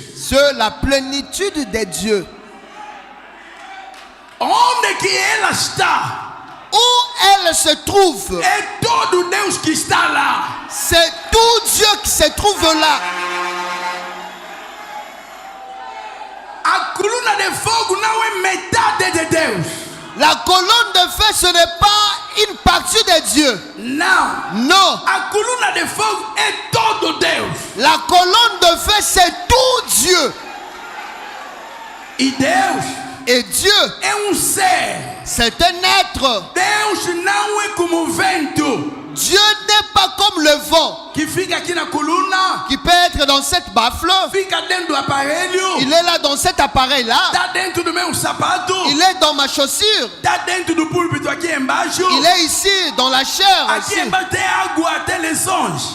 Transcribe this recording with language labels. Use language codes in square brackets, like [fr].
[fr] c'est la plénitude de Dieu. [pt] Onde que ela está? [fr] Où elle se trouve, [pt] É todo Deus que está lá. [fr] c'est tout Dieu qui se trouve là. [pt] A coluna de fogo não é metade de Deus. [fr] La colonne de feu, ce n'est pas une partie de Dieu. [pt] Não. [fr] Non. [pt] A coluna de fogo é todo Deus. [fr] La colonne de feu, c'est tout Dieu. [pt] E Deus [fr] Et Dieu, [pt] é ser. [fr] c'est un être. [pt] Deus não é como o vento [fr] Dieu n'est pas comme le vent [pt] que fica aqui na coluna, [fr] qui peut être dans cette baffle. [pt] fica dentro do aparelho, [fr] Il est là dans cet appareil-là. [pt] tá dentro do meu sapato, [fr] Il est dans ma chaussure. [pt] tá dentro do púlpito aqui embaixo. [fr] Il est ici, dans la chair. [pt] Aqui [fr] Ici, [pt] embaixo tem água até lesões.